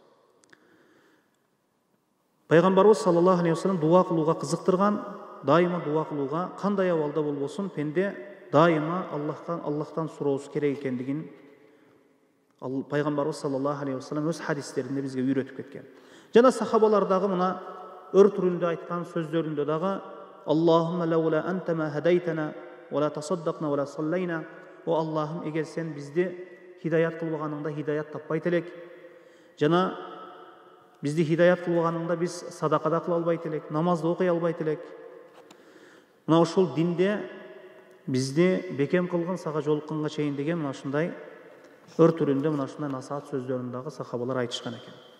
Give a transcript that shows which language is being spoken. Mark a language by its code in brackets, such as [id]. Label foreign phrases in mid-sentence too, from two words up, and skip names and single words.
[ky] Пайгамбарыбыз [ar] صلى الله عليه وسلم [ky] дуа кылууга кызыктырган, дайыма дуа кылууга, кандай абалда болбосун, пенде дайыма Аллахтан суроосу керек экендигин пайгамбарыбыз [ar] صلى الله عليه وسلم [ky] өз хадистеринде бизге үйрөтүп кеткен. Жана сахабалар дагы мына өр түрүндө айткан сөздөрүндө дагы: [ar] "اللهم لولا أنت ما اهتدينا ولا تصدقنا ولا صلينا". [ky] О Аллахым, эгер сен бизди хидаят кылбаганыңда хидаят таппайт элек, жана бизди хидаят кылбаганыңда биз садакада кыла албайт элек, намазды окуй албайт элек. Мына ушул динде бизди бекем кылгын, сага жолукканга чейин деген мына ушундай өр түрүндө мына ушундай насаат сөздөрүн дагы сахабалар айтышкан экен.